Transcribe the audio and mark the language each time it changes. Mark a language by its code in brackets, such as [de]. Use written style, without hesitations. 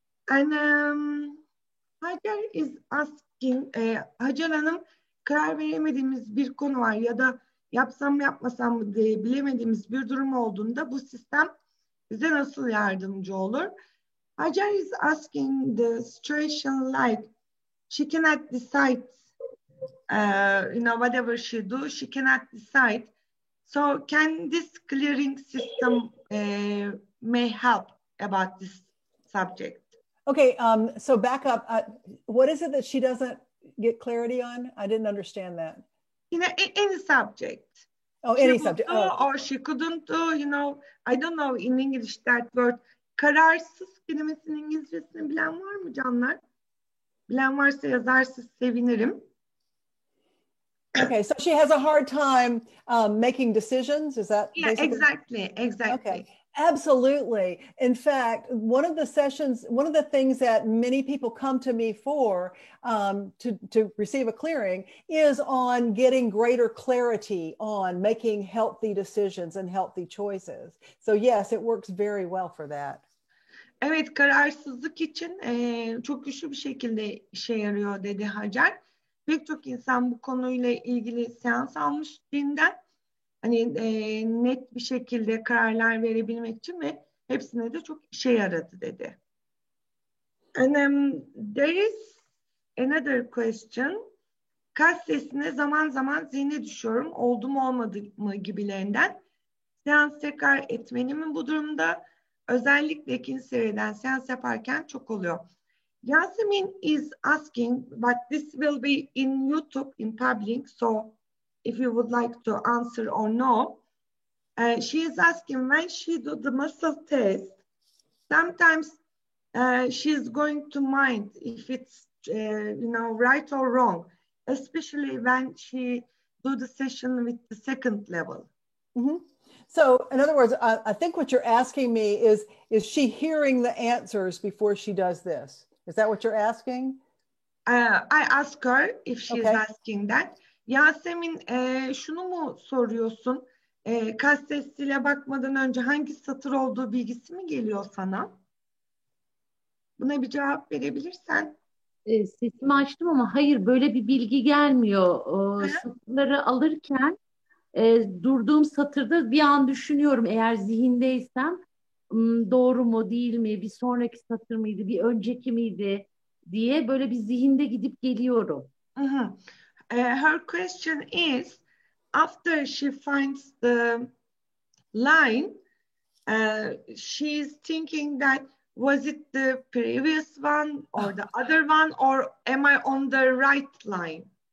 [en] And Hacer is asking, [tr] Hacer Hanım karar veremediğimiz bir konu var ya da yapsam mı yapmasam mı diye bilemediğimiz bir durum olduğunda bu sistem bize nasıl yardımcı olur? [en] Hacer is asking the situation like she cannot decide, whatever she do, she cannot decide. So can this clearing system may help about this subject? Okay, so back up. What is it that she doesn't get clarity on? I didn't understand that. Any subject. Oh, she any subject. Do, or she couldn't do, I don't know in English that word. [tr] Kararsız kelimesinin İngilizcesini bilen var mı canlar? Bilen varsa yazarsa sevinirim. [en] Okay, so she has a hard time making decisions. Is that? Yeah, basically? Exactly. Okay, absolutely. In fact, one of the things that many people come to me for to receive a clearing is on getting greater clarity on making healthy decisions and healthy choices. So yes, it works very well for that. [tr] Evet, kararsızlık için çok güçlü bir şekilde işe yarıyor dedi Hacer. Pek çok insan bu konuyla ilgili seans almış Cin'den. Hani net bir şekilde kararlar verebilmek için ve hepsine de çok işe yaradı dedi. [en] And there is another question. [tr] Kas sesine zaman zaman zihne düşüyorum. Oldu mu olmadı mı gibilerinden. Seans tekrar etmeli mi bu durumda? Özellikle ikinci seviyeden seans yaparken çok oluyor. [en] Yasemin is asking, but this will be in YouTube, in public, so if you would like to answer or no. She is asking, when she do the muscle test, sometimes she's going to mind if it's right or wrong, especially when she do the session with the second level. Mm-hmm. So in other words, I think what you're asking me is she hearing the answers before she does this? Is that what you're asking? I ask her if she's asking that. [tr] Yasemin, şunu mu soruyorsun? Kas testiyle bakmadan önce hangi satır olduğu bilgisi mi geliyor sana? Buna bir cevap verebilirsen. Sesimi açtım ama hayır, böyle bir bilgi gelmiyor. Satırları alırken durduğum satırda bir an düşünüyorum, eğer zihindeysem doğru mu değil mi, bir sonraki satır mıydı, bir önceki miydi diye böyle bir zihinde gidip geliyorum. [en] Her question is, after she finds the line, she's thinking that was it the previous one or the other one, or am I on the right line?